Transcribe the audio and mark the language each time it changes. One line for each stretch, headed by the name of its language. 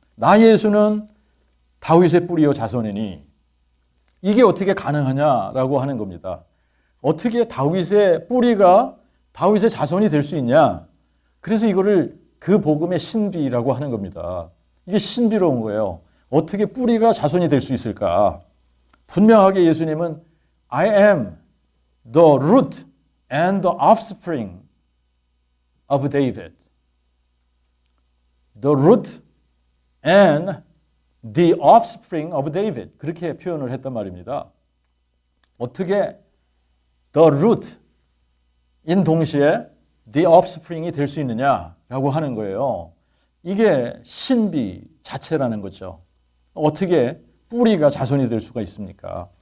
Korean: 나 예수는 다윗의 뿌리요 자손이니 이게 어떻게 가능하냐라고 하는 겁니다. 어떻게 다윗의 뿌리가 다윗의 자손이 될 수 있냐? 그래서 이거를 그 복음의 신비라고 하는 겁니다. 이게 신비로운 거예요. 어떻게 뿌리가 자손이 될 수 있을까? 분명하게 예수님은
English: I am the root and the offspring of David. The root and the offspring of David.
Korean: 그렇게 표현을 했단 말입니다. 어떻게 the root 인 동시에 the offspring이 될 수 있느냐라고 하는 거예요. 이게 신비 자체라는 거죠. 어떻게 뿌리가 자손이 될 수가 있습니까?